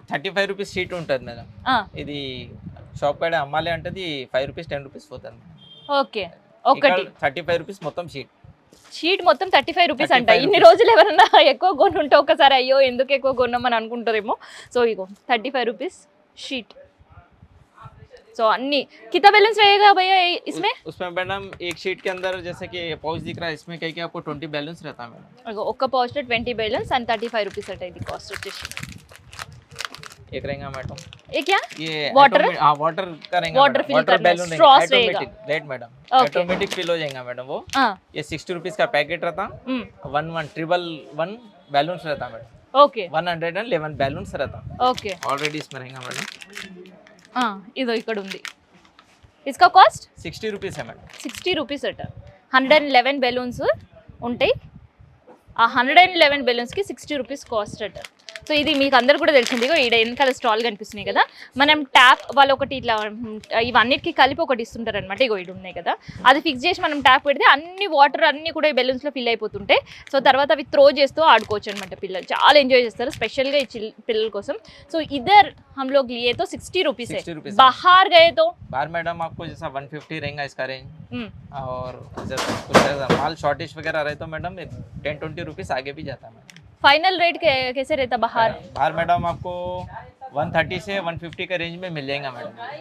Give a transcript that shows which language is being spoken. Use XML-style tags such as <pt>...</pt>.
<te>35 rupees sheet ఉంటుంది madam. ఇది shop కాడ అమ్మాలి అంటే 5 రూపీస్ 10 రూపీస్ పోతుంది మేడం। ఓకే, ఒకటి 35 రూపీస్ మొత్తం షీట్। షీట్ మొత్తం 35 రూపీస్ అంట. 35 ఇన్ని రోజులు ఎవరన్నా ఎక్కువ కొనుంటే ఒకసారి అయ్యో ఎందుకు ఎక్కువ కొన్నామని అనుకుంటారేమో. సో ఇగో 35 రూపీస్ షీట్. సో అన్ని</te> <hi>कितना बैलेंस रहेगा भैया इसमें? उसमें मैडम एक शीट के अंदर जैसे कि पाउच दिख रहा है, इसमें कहीं आपको 20 बैलेंस रहता है मैडम।</hi> <te>ఇగో ఒక్క పౌచ్ 20 బ్యాలెన్స్ అండ్ 35 రూపీస్ అట ఇది కాస్ట్ వచ్చేసి.</te> <hi>एक रहेगा मैडम ఏ క్యా ये</hi> <en>Water?</en> <hi>हाँ वाटर का रहेगा</hi> <en>Water</en> <hi>मैडम।</hi> <en>fill</en> <hi>वाटर करना, बैलून straws रहेगा। Right madam,</hi> <en>Okay.</en> <hi>Automatic fill हो जाएगा मैडम वो।</hi> <te>ఆ,</te> <hi>ये 60 रुपीस का पैकेट रहता, 1 बैलून्स रहता मैडम,</hi> <te>ఓకే</te> <hi>111 बैलून्स रहता</hi> <te>ఓకే.</te> <hi>ऑलरेडी इसमें रहेगा मैडम।</hi> <te>ఆ, ఇదో ఇక్కడ ఉంది.</te> <hi>ఇస్కా</hi> <te>కాస్ట్</te> <hi>60 रुपीस है मैडम।</hi> <te>60 రూపీస్ అట. 111 బెలూన్స్ ఉంటాయి. ఆ 111 బెలూన్స్కి 60 రూపీస్ కాస్ట్ అట. సో ఇది మీకు అందరు కూడా తెలిసింది. ఇగో ఈడ వెనకాల స్టాల్ కనిపిస్తున్నాయి కదా, మనం ట్యాప్ వాళ్ళు ఒకటి ఇట్లా ఇవన్నిటికీ కలిపి ఒకటి ఇస్తుంటారు అనమాట. ఇగో ఇటు ఉన్నాయి కదా, అది ఫిక్స్ చేసి మనం ట్యాప్ పెడితే అన్ని వాటర్ అన్ని కూడా ఈ బెలూన్స్లో ఫిల్ అయిపోతుంటాయి. సో తర్వాత అవి త్రో చేస్తూ ఆడుకోవచ్చు అనమాట. పిల్లలు చాలా ఎంజాయ్ చేస్తారు, స్పెషల్గా ఈ పిల్లల కోసం.</te> <hi>సో ఇద్దర్ हम लोग लिए तो 60 रुपीस है, 60 रुपीस। बाहर गए तो बाहर मैडम आपको जैसा 150 रहेगा इसका रेंज, हम्म, और जैसा कुछ ऐसा माल शॉर्टेज वगैरह रहे तो मैडम 10-20 रुपीस आगे भी जाता है मैडम। फाइनल रेट कैसे रहता बाहर? बाहर मैडम आपको 130 से 150 के रेंज में मिल जाएगा मैडम।</hi>